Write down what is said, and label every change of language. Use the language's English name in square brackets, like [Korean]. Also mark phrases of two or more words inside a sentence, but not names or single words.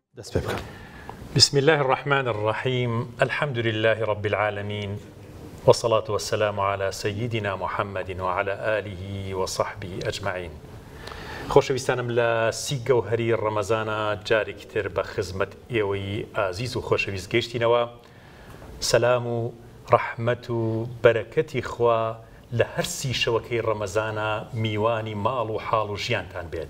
[Arabic] بسم الله الرحمن الرحيم. الحمد لله رب العالمين، والصلاة والسلام على سيدنا محمد وعلى آله وصحبه أجمعين. [Central Kurdish] خۆشەویستانم لە سی گەوهەری ڕەمەزانە جارێکتر بە خزمەت ئێوەی ئازیز و خۆشەویست گەیشتینەوە. سەلام و ڕەحمەت و بەرەکەتی خوا لە هەر سی شەوەکەی ڕەمەزانە میوانی ماڵ و حاڵ و ژیانتان بێت.